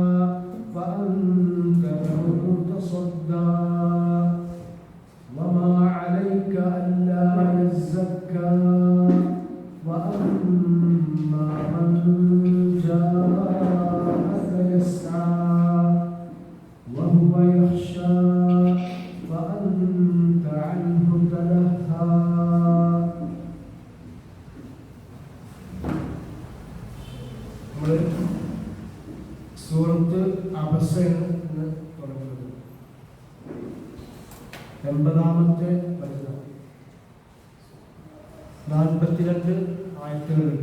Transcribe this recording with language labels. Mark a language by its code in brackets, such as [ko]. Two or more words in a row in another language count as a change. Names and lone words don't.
[ar] فأنت له تصدى وما عليك ألا يزكى وأما من جاءك يسعى وهو يخشى فأنت عنه تلهى. [ml] സൂറത്ത് അബസയാണ് എന്ന് തുടങ്ങുന്നത്. 80-ാമത്തെ വചനം. 42 ആയത്തുകളുണ്ട്.